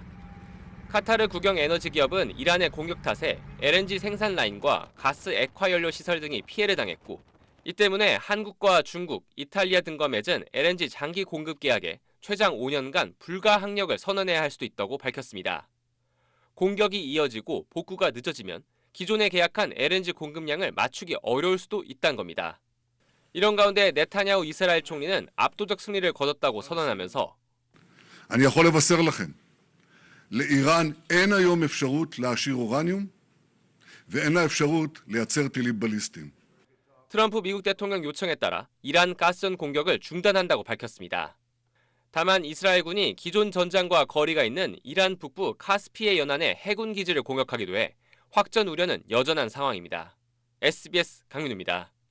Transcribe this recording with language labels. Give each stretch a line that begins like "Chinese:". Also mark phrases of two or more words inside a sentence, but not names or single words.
Korean: 카타르 국영 에너지 기업은 이란의 공격 탓에 LNG 생산 라인과 가스 액화 연료 시설 등이 피해를 당했고 이 때문에 한국과 중국, 이탈리아 등과 맺은 LNG 장기 공급 계약에 최장 5년간 불가항력을 선언해야 할 수도 있다고 밝혔습니다. 공격이 이어지고 복구가 늦어지면 기존에 계약한 LNG 공급량을 맞추기 어려울 수도 있다는 겁니다. 이런 가운데 네타냐후 이스라엘 총리는 압도적 승리를 거뒀다고 선언하면서
Hebrew: אני יכול לבשר לכם, לאיראן אין היום אפשרות להעשיר אורניום ואין לה אפשרות לייצר טילים בליסטיים.
Korean: 트럼프 미국 대통령 요청에 따라 이란 가스전 공격을 중단한다고 밝혔습니다. 다만 이스라엘군이 기존 전장과 거리가 있는 이란 북부 카스피해 연안의 해군 기지를 공격하기도 해 확전 우려는 여전한 상황입니다. SBS 강민우입니다.